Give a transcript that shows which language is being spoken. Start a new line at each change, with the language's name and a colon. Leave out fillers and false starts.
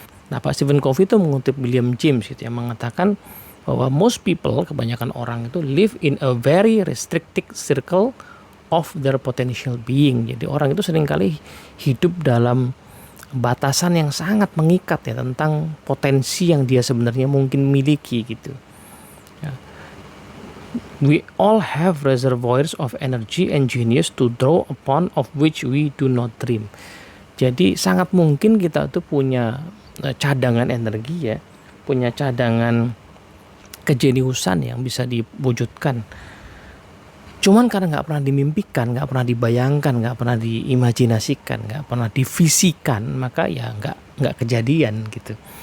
Indonesian: Nah, Pak Stephen Covey itu mengutip William James gitu, yang mengatakan bahwa
English: most people,
Indonesian: kebanyakan orang itu
English: live in a very restricted circle of their potential being.
Indonesian: Jadi orang itu seringkali hidup dalam batasan yang sangat mengikat ya tentang potensi yang dia sebenarnya mungkin miliki gitu. Ya.
English: We all have reservoirs of energy and genius to draw upon of which we do not dream.
Indonesian: Jadi sangat mungkin kita tuh punya cadangan energi ya, punya cadangan kejeniusan yang bisa diwujudkan. Cuman karena nggak pernah dimimpikan, nggak pernah dibayangkan, nggak pernah diimajinasikan, nggak pernah divisikan, maka ya nggak kejadian gitu.